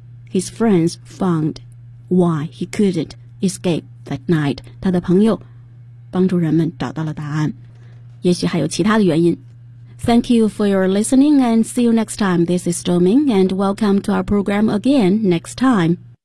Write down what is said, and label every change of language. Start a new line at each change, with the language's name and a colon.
English: His friends found why he couldn't escape that night.
Chinese: 他的朋友帮助人们找到了答案。也许还有其他的原因。
English: Thank you for your listening and see you next time. This is Zhouming and welcome to our program again next time.